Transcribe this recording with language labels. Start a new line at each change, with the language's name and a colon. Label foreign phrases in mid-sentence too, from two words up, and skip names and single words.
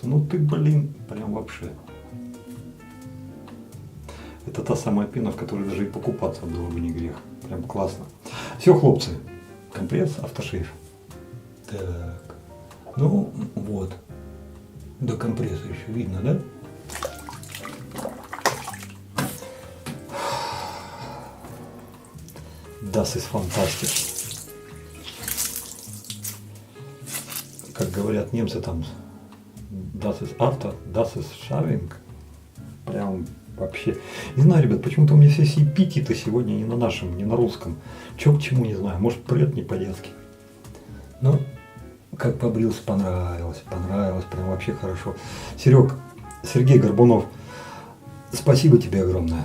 Russian: Ну ты, блин, прям вообще. Это та самая пена, в которой даже и покупаться было бы не грех. Прям классно. Все, хлопцы, компресс, автошейв. Так, ну вот. До компресса еще видно, да?
German: Das ist fantastisch.
Russian: Как говорят немцы там,
German: das ist Auto, das ist Shaving.
Russian: Прям вообще. Не знаю, ребят, почему-то у меня все эпитеты сегодня не на нашем, не на русском. Че к чему, не знаю. Может, прет не по-детски. Но как побрился, понравилось, прям вообще хорошо. Сергей Горбунов, спасибо тебе огромное.